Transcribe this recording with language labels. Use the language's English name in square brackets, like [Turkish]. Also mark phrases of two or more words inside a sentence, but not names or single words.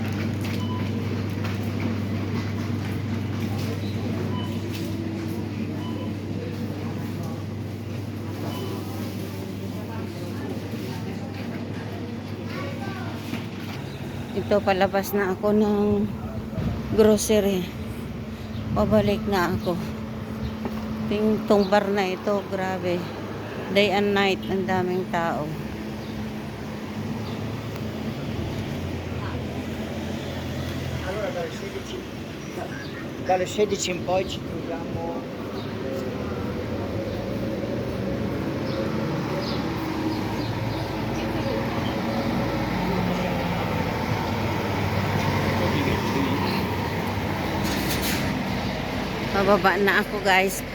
[Filipino] Ito, palabas na ako ng grocery. Pabalik na ako. Itong bar na ito, grabe. [English] Day and night, [Filipino] ang daming tao. [Italian] Allora dalle 16 in poi ci troviamo. [Filipino] Pababa na ako, guys.